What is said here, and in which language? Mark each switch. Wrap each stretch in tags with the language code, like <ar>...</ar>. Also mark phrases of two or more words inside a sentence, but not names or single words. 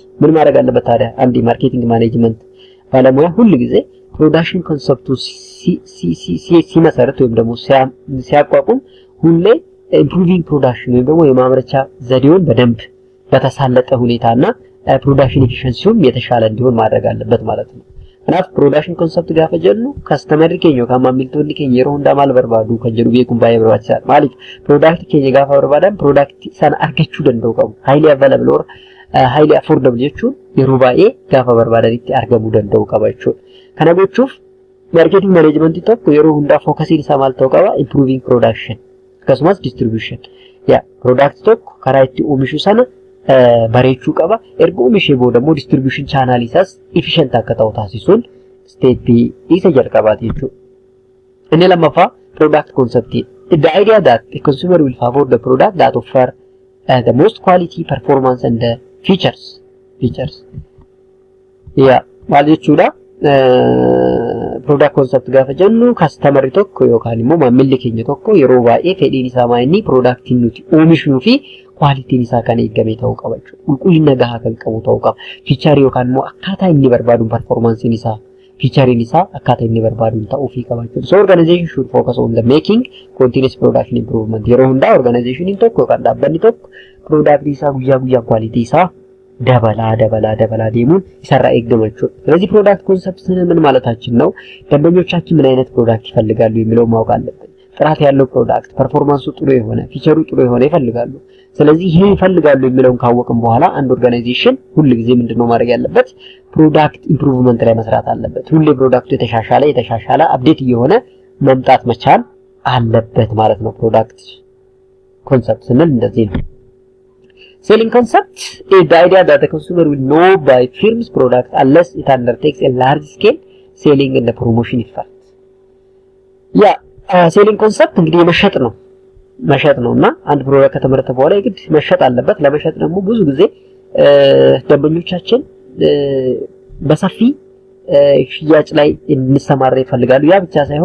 <am>ምን ማድረግ አለበት ታዲያ? አንድ</am> <en>marketing management</en> <am>ባለሙያ ሁሉ ጊዜ</am> <en>production concept</en> <am>ሲመሰረት ወይም ደግሞ ሲያቋቁም ሁሌ</am> <en>improving production</en> <am>ወይም ደግሞ የማምረቻ ዘዴውን በደንብ በተሳለጠ ሁኔታና</am> <en>production efficiency</en> <am>የተሻለ እንዲሆን ማድረግ አለበት ማለት ነው።</am> <om>kanaaf production concept gaafa jennu customer keenya yookaan maamiltoonni keenya yeroo hundaa maal barbaadu kan jedhu beekuun baay'ee barbaachisaadha. Maaliif product keenya gaafa barbaadan product sana argachuu danda'u qabu.</om> <en>Highly available or highly affordable</en> <om>jechuun yeroo baay'ee gaafa barbaadanitti argamuu danda'u qaba jechuudha. Kana gochuuf</om> <en>marketing management</en> <om>tokko yeroo hundaa focusiin isaa maal ta'uu qaba?</om> <en>Improving production</en> <om>akkasumas distribution. Product tokko karaa itti oomishu sana bareechuu qaba. Erga oomishee booda immoo</om> <en>distribution channel</en> <om>isaas efficient akka ta'u taasisuun step isa jalqabaati jechuudha. Inni lammaffaa</om> <en>product concept. The idea that the consumer will favor the product that offer the most quality, performance and features.</en> <om>Maal jechuudha?</om> <en>Product concept</en> <om>gaafa jennu customer tokko yookaan immoo maamilli keenya tokko yeroo baay'ee fedhiin isaa maayinni productiin nuti oomishnuu fi quality'n isaa kan eegamee ta'uu qaba jechuudha. Qulqullina gahaa kan qabu ta'uu qaba. Feature yookaan immoo akkaataa inni barbaadu performance'n isaa, feature'n isaa akkaataa inni barbaadu ta'uu fi qaba jechuudha.</om> <en>So organization should focus on the making continuous production improvement.</en> <om>Yeroo hundaa organizationin tokko yookaan dhaabbanni tokko product isaa guyyaa guyyaa quality isaa dabalaa deemuun isarraa eegama jechuudha.</om> <am>ስለዚህ</am> <en>product concept</en> <am>ምን ማለታችን ነው? ደንበኞቻችን ምን አይነት ፕሮዳክት ይፈልጋሉ የሚለው ማወቅ አለብን። ጥራት ያለው ፕሮዳክት፣ ፐርፎርማንሱ ጥሩ የሆነ፣ ፊቸሩ ጥሩ የሆነ ይፈልጋሉ። ስለዚህ ይሄ ይፈልጋሉ የሚለውን ካወቅን በኋላ አንድ ኦርጋናይዜሽን ሁሉ ጊዜ ምንድነው ማድረግ ያለበት?</am> <en>product improvement</en> <am>ላይ መስራት አለበት። ሁሌ ፕሮዳክቱ የተሻሻለ አፕዴት እየሆነ መምጣት መቻል አለበት ማለት ነው።</am> <en>product concept</en> <am>ስንል እንደዚህ ነው።</am> <en>Selling concept is the idea that the consumer will know by firm's product unless it undertakes a large scale selling and the promotion effort. selling concept</en> <am>እንግዲህ መሸጥ ነውና አንድ ፕሮዳክት ከተመረተ በኋላ የግድ መሸጥ አለበት። ለመሸጥ ደግሞ ብዙ ጊዜ ደንበኞቻችን በሰፊ ሽያጭ ላይ እንሰማራ ይፈልጋሉ። ያ</am>